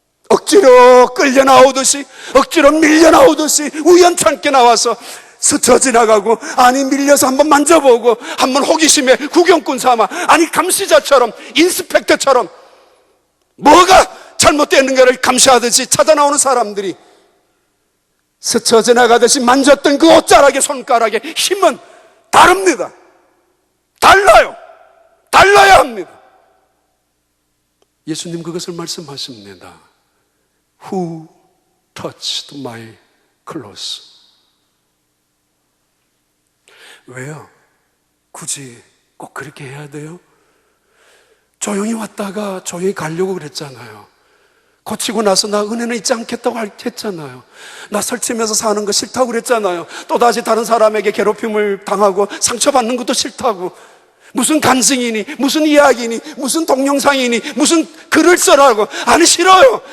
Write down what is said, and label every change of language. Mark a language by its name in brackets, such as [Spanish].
[Korean] 억지로 끌려 나오듯이, 억지로 밀려 나오듯이 우연찮게 나와서 스쳐 지나가고, 아니 밀려서 한번 만져보고, 한번 호기심에 구경꾼 삼아, 아니 감시자처럼, 인스펙터처럼 뭐가 잘못되는가를 감시하듯이 찾아 나오는 사람들이 스쳐 지나가듯이 만졌던 그 옷자락의 손가락의 힘은 다릅니다. 달라요. 달라야 합니다. 예수님 그것을 말씀하십니다. [English] Who touched my clothes? [Korean] 왜요? 굳이 꼭 그렇게 해야 돼요? 조용히 왔다가 조용히 가려고 그랬잖아요. 고치고 나서 나 은혜는 잊지 않겠다고 했잖아요. 나 설치면서 사는 거 싫다고 그랬잖아요. 또다시 다른 사람에게 괴롭힘을 당하고 상처받는 것도 싫다고. 무슨 간증이니, 무슨 이야기니, 무슨 동영상이니, 무슨 글을 써라고. 아니, 싫어요.